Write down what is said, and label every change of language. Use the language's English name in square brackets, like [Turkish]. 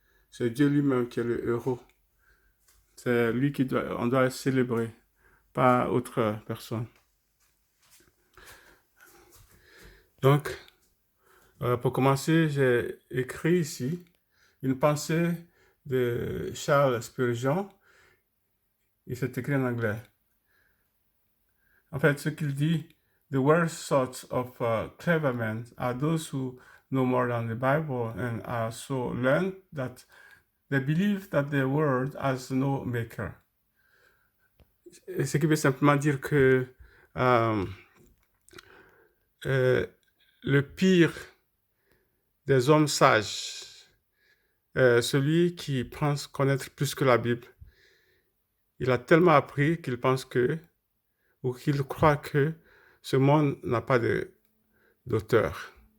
[French] C'est Dieu lui-même qui est le héros. C'est lui on doit célébrer, pas autre personne. Donc, pour commencer, j'ai écrit ici une pensée de Charles Spurgeon. Il s'est écrit en anglais. En fait, ce qu'il dit, [English] the worst sorts of clever men are those who know more than the Bible and are so learned that they believe that the world has no maker. [French] Ce qui veut simplement dire que le pire des hommes sages, celui qui pense connaître plus que la Bible, il a tellement appris qu'il pense ou qu'il croit que ce monde n'a pas d'auteur.